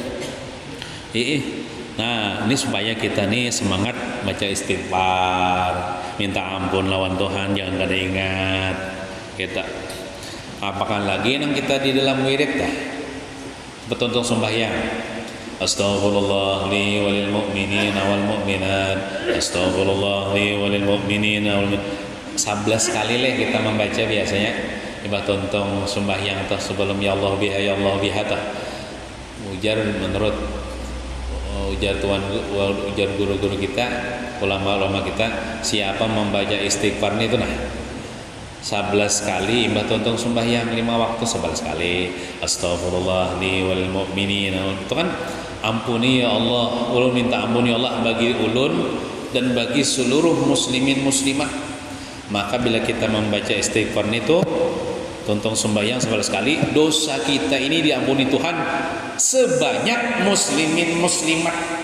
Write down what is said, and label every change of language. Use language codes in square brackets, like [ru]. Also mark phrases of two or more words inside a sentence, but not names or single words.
[bjn] Nah ini supaya kita nih semangat baca istighfar, minta ampun lawan Tuhan, jangan kada ingat kita. Apakah lagi nang kita di dalam wirid dah betonton sembahyang. [ar] أستغفر الله لي وللمؤمنين والمؤمنات. أستغفر الله لي وللمؤمنين و [bjn] 11 kali lah kita membaca biasanya. Coba tonton sembahyang atau sebelum [ar] يا الله [bjn] biha tah. Ujar menurut ujar guru-guru kita, ulama-ulama kita, siapa membaca istighfar itu 11 kali imbah tonton sembahyang 5 waktu 11 kali. [ar] أستغفر الله لي وللمؤمنين. [bjn] Itu kan ampuni [ar] يا الله, [bjn] ulun minta ampuni [ar] يا الله [bjn] bagi ulun dan bagi seluruh muslimin muslimat. [id] Maka bila kita membaca istighfar itu tonton sembahyang 11 kali, dosa kita ini diampuni Tuhan sebanyak muslimin muslimat.